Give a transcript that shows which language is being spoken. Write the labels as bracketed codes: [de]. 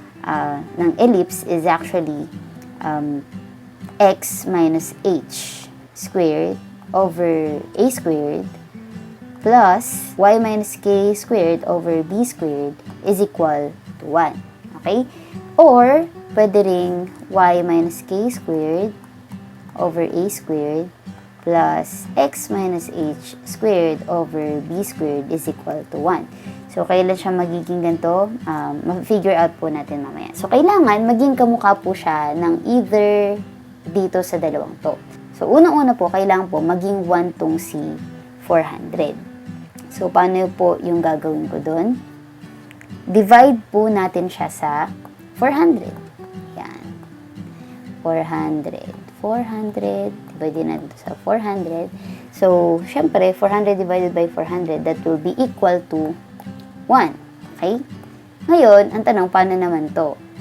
[en] ng ellipse is actually x minus h squared over a squared plus y minus k squared over b squared is equal to 1. Okay? Or, [tl] pwede ring [en] y minus k squared over a squared plus x minus h squared over b squared is equal to 1. [tl] So, kailan siya magiging ganito? Ma-figure out po natin mamaya. So, kailangan maging kamukha po siya ng either dito sa dalawang to. So, unang-una po, kailangan po maging 1 tong si 400. So, paano po yung gagawin ko doon? Divide po natin siya sa 400. Yan. 400. Divide natin sa 400. [en] So, syempre, 400 divided by 400, that will be equal to 1. Okay? [tl] Ngayon, ang tanong, paano naman to?